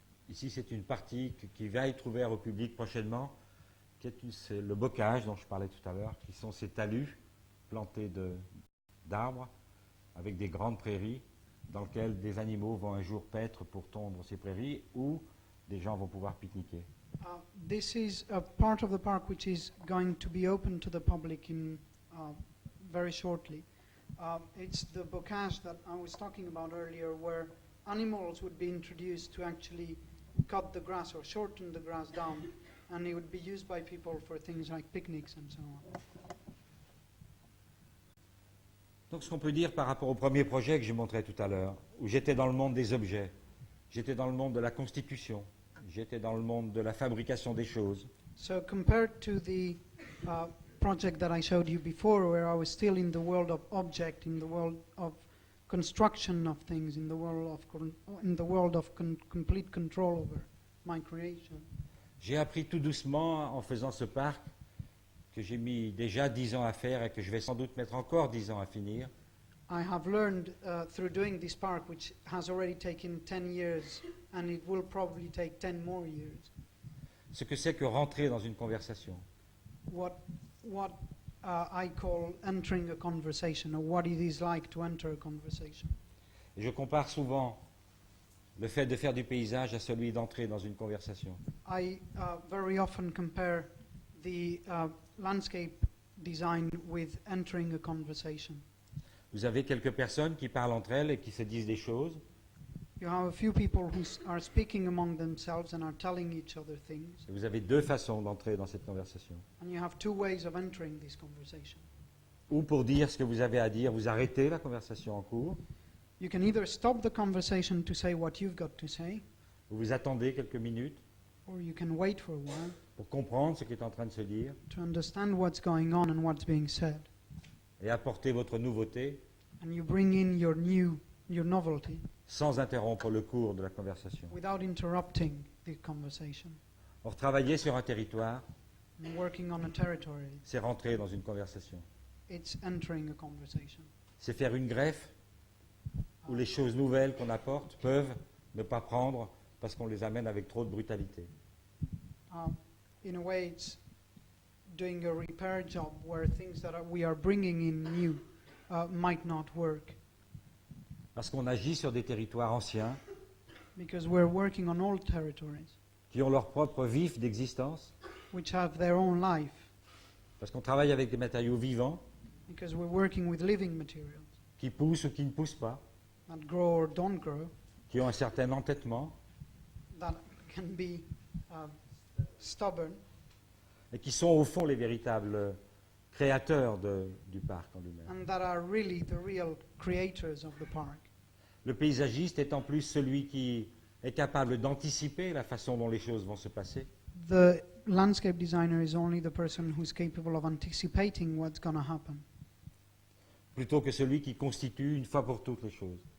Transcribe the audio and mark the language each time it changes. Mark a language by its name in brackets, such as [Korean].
[French] Ici, c'est une partie qui va être ouverte au public prochainement, c'est le bocage dont je parlais tout à l'heure, qui sont ces talus plantés d'arbres avec des grandes prairies dans lesquelles des animaux vont un jour paître pour tondre ces prairies ou des gens vont pouvoir pique-niquer. [English] This is a part of the park which is going to be open to the public in very shortly. It's the bocage that I was talking about earlier, where animals would be introduced to actually cut the grass or shorten the grass down, and it would be used by people for things like picnics and so on. [French] Donc ce qu'on peut dire par rapport au premier projet que j'ai montré tout à l'heure, où j'étais dans le monde des objets, j'étais dans le monde de la constitution, j'étais dans le monde de la fabrication des choses. [English] So compared to the project that I showed you before, where I was still in the world of object, in the world of construction of things, in the world of complete control over my creation. [French] J'ai appris tout doucement en faisant ce parc que j'ai mis déjà 10 ans à faire et que je vais sans doute mettre encore 10 ans à finir. [English] I have learned through doing this park, which has already taken 10 years, and it will probably take 10 more years, [French] Ce que c'est que rentrer dans une conversation. [English] what I call entering a conversation, or what it is like to enter a conversation. [French] Et je compare souvent le fait de faire du paysage à celui d'entrer dans une conversation. [English] I very often compare the landscape design with entering a conversation. [French] Vous avez quelques personnes qui parlent entre elles et qui se disent des choses. [English] You have a few people who are speaking among themselves and are telling each other things, [French] Et vous avez deux façons d'entrer dans cette conversation. [English] and you have two ways of entering this conversation. [French] Ou pour dire ce que vous avez à dire, vous arrêtez la conversation en cours, [English] You can either stop the conversation to say what you've got to say, [French] ou vous attendez quelques minutes [English] or you can wait for a while [French] pour comprendre ce qui est en train de se dire [English] to understand what's going on and what's being said. [French] et apporter votre nouveauté [English] And you bring in your novelty [French] sans interrompre le cours de la conversation. [English] without interrupting the conversation. [French] Or, travailler sur un territoire, [English] And working on a territory, [French] c'est rentrer dans une conversation. [English] it's entering a conversation. [French] C'est faire une greffe où les choses nouvelles qu'on apporte peuvent ne pas prendre parce qu'on les amène avec trop de brutalité. [English] In a way, it's doing a repair job where things that we are bringing in new might not work, [French] Parce qu'on agit sur des territoires anciens [English] because we're working on old territories [French] qui ont leur propre vif d'existence, [English] which have their own life, [French] parce qu'on travaille avec des matériaux vivants [English] because we're working with living materials [French] qui poussent ou qui ne poussent pas, [English] that grow or don't grow, [French] qui ont un certain entêtement [English] that can be stubborn, [French] et qui sont au fond les véritables créateurs du parc en lui-même. [English] and that are really the real creators of the park. [French] Le paysagiste est en plus celui qui est capable d'anticiper la façon dont les choses vont se passer, [English] The landscape designer is only the person who's capable of anticipating what's going to happen, [French] plutôt que celui qui constitue une fois pour toutes les choses.